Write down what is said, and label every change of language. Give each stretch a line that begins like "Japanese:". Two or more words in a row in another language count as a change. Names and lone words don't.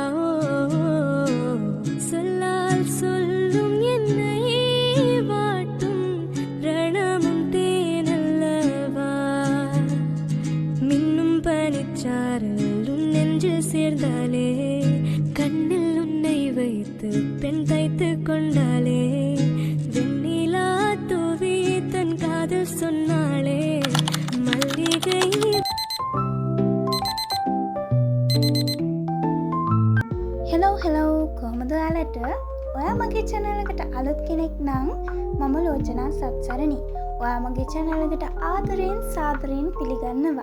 Tamil: சொல்லால் சொல்லும் என்னை வாட்டும் ரணமும் தேனல்லவா, மின்னும் பனிச்சாரல் உன் நெஞ்சில் சேர்ந்தாலே, கண்ணில் உன்னை வைத்து பெண் தைத்து கொண்டாலே, வெண்ணிலா தூவி தன் காதல் சொன்னாளே மல்லிகை.
Sinhala: හෙලෝ කොහමද ඔයාලට? ඔයා මගේ channel එකට අලුත් කෙනෙක් නම් මම ලෝචනා සත්සරණි. ඔයා මගේ channel එකට ආදරයෙන් සාදරයෙන් පිළිගන්නවා.